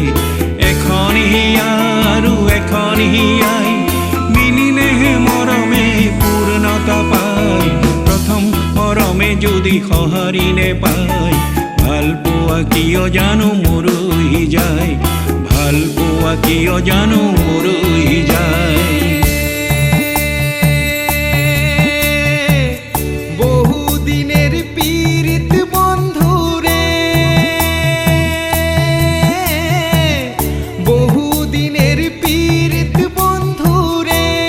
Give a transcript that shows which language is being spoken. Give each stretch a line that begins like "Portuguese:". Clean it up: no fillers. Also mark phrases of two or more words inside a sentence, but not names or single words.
Assamese: এখন হিয়া আৰু এখন হিয়াই মিলিলেহে মৰমে পূৰ্ণতা পায়। প্ৰথম মৰমে যদি সঁহাৰিনে পাই, ভাল পোৱা কিয় জানো মৰৈ যায়। ভাল পোৱা কিয় জানো মৰৈ যায়।
Bangla: বহুদিনের পীড়িত বন্ধু রে, বহুদিনের পীড়িত বন্ধু রে।